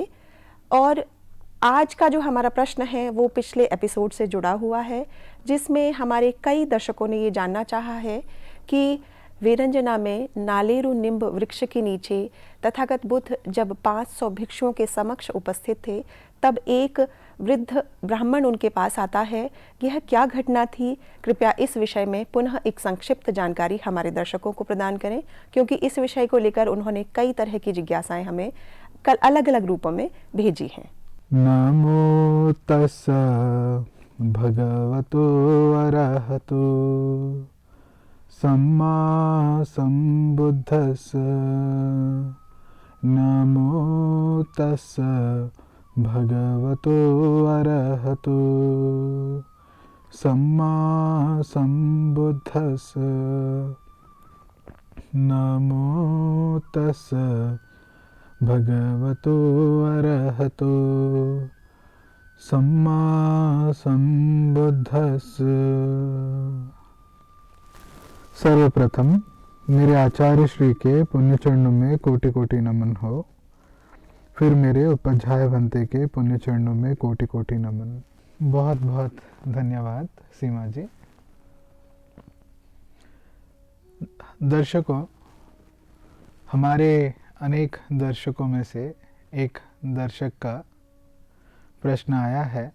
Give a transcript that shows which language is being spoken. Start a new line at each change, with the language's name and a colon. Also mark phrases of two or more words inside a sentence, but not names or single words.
Hindi: और आज का जो हमारा प्रश्न है वो पिछले एपिसोड से जुड़ा हुआ है, जिसमें हमारे कई दर्शकों ने ये जानना चाहा है कि वीरंजना में नालेरु निम्ब वृक्ष के नीचे तथागत बुद्ध जब 500 भिक्षुओं के समक्ष उपस्थित थे, तब एक वृद्ध ब्राह्मण उनके पास आता है। यह क्या घटना थी? कृपया इस विषय में पुनः एक संक्षिप्त जानकारी हमारे दर्शकों को प्रदान करें, क्योंकि इस विषय को लेकर उन्होंने कई तरह की जिज्ञासाएं हमें कल अलग अलग रूपों में भेजी हैं।
Pali: नमो तस्सा भगवतो अरहतो सम्मा सम्बुद्धस्स। नमो तस्सा भगवतो अरहतो सम्मा सम्बुद्धस्स। नमो तस्सा भगवतो अरहतो सम्मा सम्बुद्धस्स।
Hindi: सर्वप्रथम मेरे आचार्य श्री के पुण्य चरणों में कोटि कोटि नमन हो। फिर मेरे उपाध्याय भंते के पुण्य चरणों में कोटि कोटि नमन। बहुत बहुत धन्यवाद सीमा जी। दर्शकों, हमारे अनेक दर्शकों में से एक दर्शक का प्रश्न आया है।